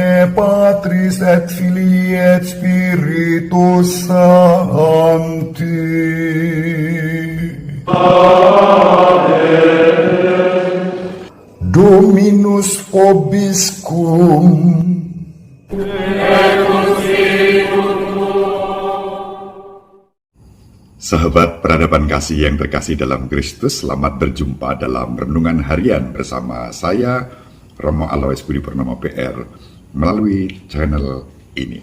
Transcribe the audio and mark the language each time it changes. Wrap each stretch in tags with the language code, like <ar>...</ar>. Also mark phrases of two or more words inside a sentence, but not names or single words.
<la>Patris et Filii et Spiritus Sancti. Dominus vobiscum.</la> <id>Sahabat peradaban kasih yang terkasih dalam Kristus, selamat berjumpa dalam Renungan Harian bersama saya, Romo Alois Budi Purnomo PR, melalui channel ini.</id>